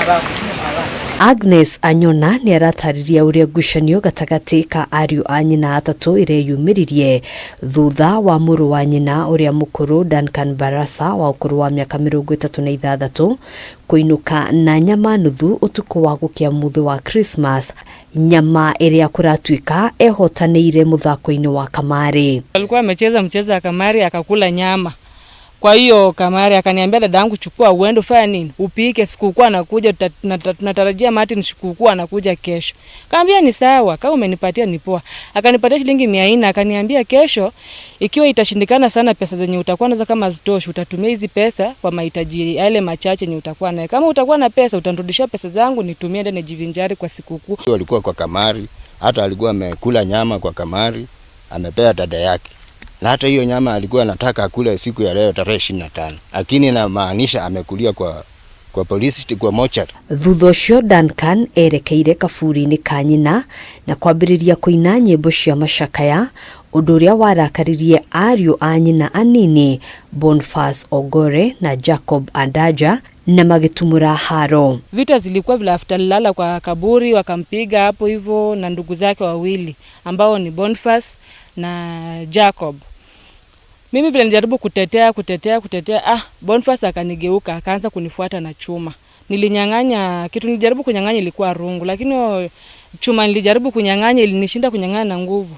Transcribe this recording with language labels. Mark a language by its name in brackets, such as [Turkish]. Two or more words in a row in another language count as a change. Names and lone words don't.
[Kikuyu] Agnes Anyona ni aratariria uria ngucanio gatagati ka ariũ anyina atatu ireyumĩririe thutha wa muru wa nyina uria mukuru DUNCAN BARASA wa ukuru wa miaka 36 kuinuka na nyama nuthu utuku wa gukia muthi wa Christmas, nyama iria kuratuika ehotanĩire muthako-ini wa kamari. [Swahili] Alikuwa amecheza mchezo wa kamari akakula nyama. Kwa hiyo kamari akaniambia dadangu, chukua uende ufanye nini? Upike, sikukuu anakuja, tunatarajia Martin sikukuu anakuja kesho. Kaambia ni sawa, kama umenipatia ni poa. Akanipatia shilingi 400, akaniambia kesho ikiwa itashindikana sana pesa zenye utakuwa nazo kama zitoshi, utatumia hizi pesa kwa mahitaji yale machache yenye utakuwa nayo. Kama utakuwa na pesa utanirudishia pesa zangu nitumie ndio nijivinjari kwa sikukuu. Alikuwa kwa kamari, hata alikuwa amekula nyama kwa kamari, amepea dada yake. Na hata hiyo nyama alikuwa anataka akule siku ya leo tarehe 25. Lakini inamaanisha amekulia kwa polisi kwa mochari. [Kikuyu] Thutha ũcio DUNCAN erekeire kaburi-ini ka nyina na kwambĩrĩria kũina nyĩmbo cia macakaya, ũndũ ũrĩa warakaririe ariũ a nyina anini Boniface Ogore na Jacob Andaja na magitumura haro. [Swahili] Vita zilikuwa vile after lala kwa kaburi, wakampiga hapo hivyo na ndugu zake wawili ambao ni Boniface na Jacob. Mimi vile nilijaribu kutetea, Boniface akanigeuka akaanza kunifuata na chuma. Nilinyang'anya kitu, nilijaribu kunyang'anya ilikuwa rungu, lakini chuma nilijaribu kunyang'anya ilinishinda kunyang'anya na nguvu.